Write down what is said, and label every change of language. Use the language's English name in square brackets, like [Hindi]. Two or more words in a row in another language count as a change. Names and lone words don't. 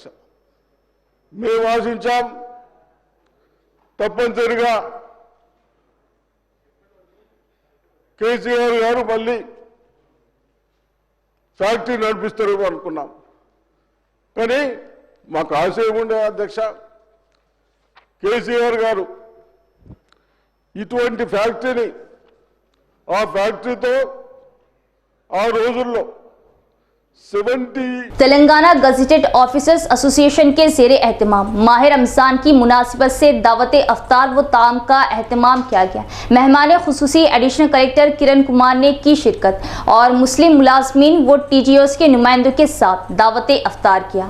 [Telugu] మేము ఆశించాం తప్పనిసరిగా కేసీఆర్ గారు మళ్ళీ ఫ్యాక్టరీ నడిపిస్తారు అనుకున్నాం, కానీ మాకు ఆశ ఏముండే అధ్యక్ష, కేసీఆర్ గారు ఇటువంటి ఫ్యాక్టరీని ఆ ఫ్యాక్టరీతో ఆ రోజుల్లో 70 [Urdu] تلنگانہ گزیٹڈ آفیسرز ایسوسی ایشن کے زیر اہتمام ماہ رمضان کی مناسبت سے دعوت افطار و طعام کا اہتمام کیا گیا. مہمان خصوصی [English] additional collector [Urdu] کرن کمار نے کی شرکت اور مسلم ملازمین و ٹی جی اوز کے نمائندوں کے ساتھ دعوت افطار کیا.